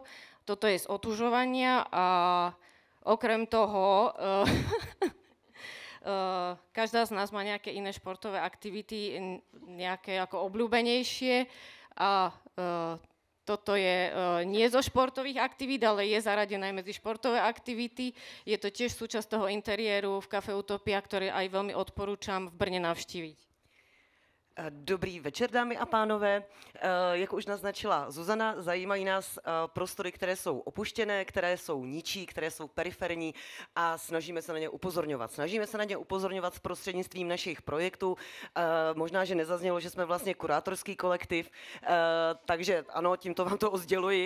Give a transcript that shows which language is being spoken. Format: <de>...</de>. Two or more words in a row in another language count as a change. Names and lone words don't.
<sk>Toto je z otužovania a okrem toho každá z nás má nejaké iné športové aktivity, nejaké ako obľúbenejšie a toto je nie zo športových aktivít, ale je zaradené medzi športové aktivity. Je to tiež súčasť toho interiéru v Kafe Utopia, ktoré aj veľmi odporúčam v Brně navštíviť.</sk> <cs>Dobrý večer, dámy a pánové. Jak už naznačila Zuzana, zajímají nás prostory, které jsou opuštěné, které jsou ničí, které jsou periferní a snažíme se na ně upozorňovat. Snažíme se na ně upozorňovat s prostřednictvím našich projektů. Možná, že nezaznělo, že jsme vlastně kurátorský kolektiv, takže ano, tímto vám to odděluji.</cs>